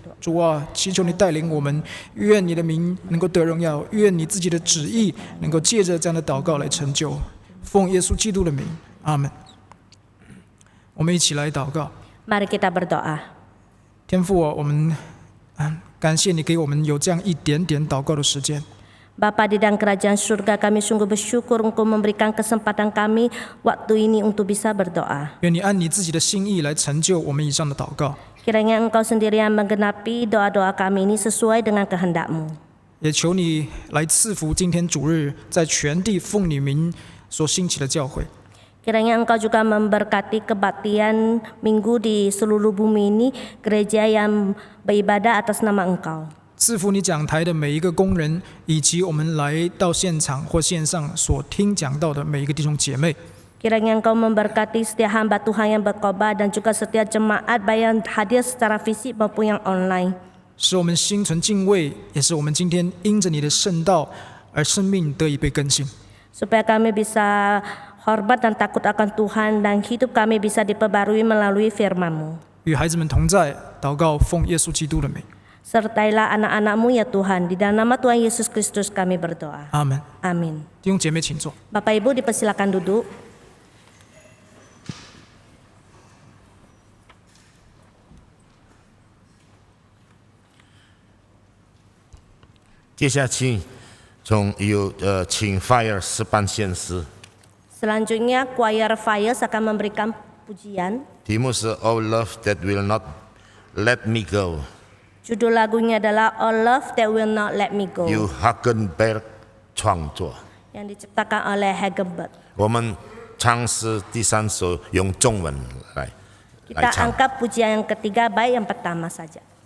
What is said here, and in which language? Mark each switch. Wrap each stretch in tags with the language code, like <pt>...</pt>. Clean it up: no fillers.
<zh>主啊，祈求你带领我们，愿你的名能够得荣耀，愿你自己的旨意能够借着这样的祷告来成就。奉耶稣基督的名，阿门。我们一起来祷告。</zh> <id>Mari kita berdoa.</id> <zh>天父啊，我们感谢你给我们有这样一点点祷告的时间。</zh> <id>Bapa di dalam kerajaan surga, kami sungguh bersyukur Engkau memberikan kesempatan kami waktu ini untuk bisa berdoa.</id> <zh>愿你按你自己的心意来成就我们以上的祷告。</zh> <id>Kiranya Engkau sendiri yang menggenapi doa-doa kami ini sesuai dengan kehendak-Mu.</id> <zh>也求你来赐福今天主日在全地奉你名所兴起的教会。</zh> <id>Kiranya Engkau juga memberkati kebaktian minggu di seluruh bumi ini, gereja yang beribadah atas nama Engkau.</id> <zh>赐福你讲台的每一个工人，以及我们来到现场或线上所听讲到的每一个弟兄姐妹。</zh> <id>Kiranya Engkau memberkati setiap hamba Tuhan yang berkhotbah dan juga setiap jemaat baik yang hadir secara fisik maupun yang online.</id> <zh>使我们心存敬畏，也是我们今天因着你的圣道而生命得以被更新。</zh> <id>Supaya kami bisa hormat dan takut akan Tuhan dan hidup kami bisa diperbarui melalui firman-Mu.</id> <zh>与孩子们同在，祷告奉耶稣基督的名，</zh> <id>Sertailah anak-anak-Mu ya Tuhan, di dalam nama Tuhan Yesus Kristus kami berdoa.</id> <zh>阿门。</zh> <id>Amin.</id> <zh>弟兄姐妹，请坐。</zh> <id>Bapak Ibu dipersilakan duduk.</id> <zh>接下去，请 Fire 诗班献诗，</zh> <id>Selanjutnya choir Fires akan memberikan pujian.</id> <zh>题目是 "Oh Love That Will Not Let Me Go"，</zh> <id>Judul lagunya adalah "Oh Love That Will Not Let Me Go",</id> <zh>由 Hagenberg 创作。</zh> <id>yang diciptakan oleh Hagenberg.</id> <zh>我们唱诗第3首用中文来</zh> <id>Kita</id> <zh>唱。</zh> <id>angkat pujian yang ketiga, baik yang pertama saja.</id>